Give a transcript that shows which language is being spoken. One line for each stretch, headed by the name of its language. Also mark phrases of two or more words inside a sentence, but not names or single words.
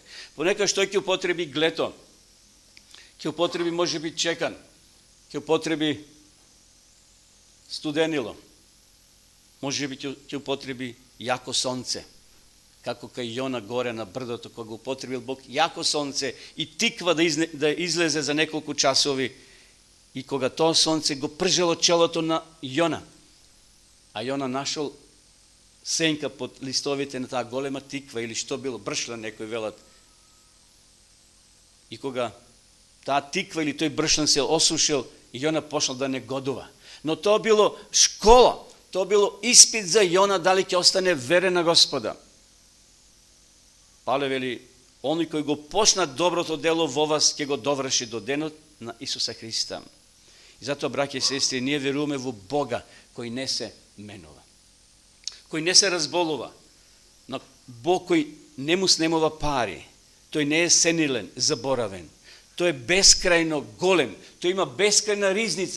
Macedonian: Понекогаш тој ќе употреби глето, ќе употреби можеби чекан, ќе употреби студенило, можеби ќе употреби јако сонце, како кај Јона горе на брдото, кога го употребил Бог јако сонце и тиква да излезе за неколку часови, и кога тоа сонце го пржело челото на Јона, а Јона нашол сенка под листовите на та голема тиква или што било, бршљан некој велат. И кога та тиква или тој бршљан се осушил и Јона пошла да негодова. Но то било школа, то било испит за Јона да ли ќе остане верен на Господа. Павле вели, они који го почна dobrото дело во вас, ќе го доврши до денот на Исуса Христа. И затоа, браќа и сестри, ние веруваме во Бога кој не се менува, кој не се разболува, на Бог кој не му снемува пари, тој не е сенилен, заборавен, тој е бескрајно голем, тој има бескрајна ризница.